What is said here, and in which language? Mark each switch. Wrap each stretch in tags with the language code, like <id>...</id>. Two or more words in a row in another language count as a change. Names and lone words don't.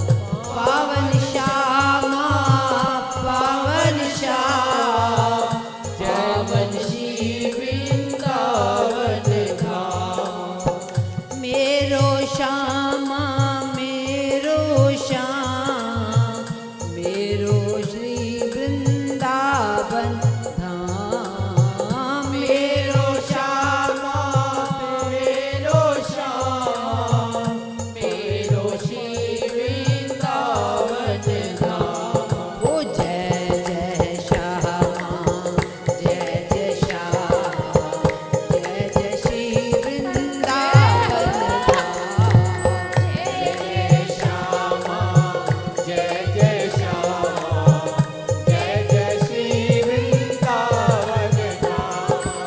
<hi>पावन श्यामा पावन श्याम, पावन श्री वृंदावन धाम।</hi> <bra>मेरो श्यामा मेरो श्याम, मेरो श्री वृंदावन धाम। मेरो श्यामा मेरो श्यामा, मेरो श्री वृंदावन धाम।</bra> <hi>ओ जय जय श्यामा जय जय श्याम, जय जय श्री वृंदावन धाम। जय श्यामा, जय जय श्यामा, जय जय श्री वृंदावन धाम।</hi>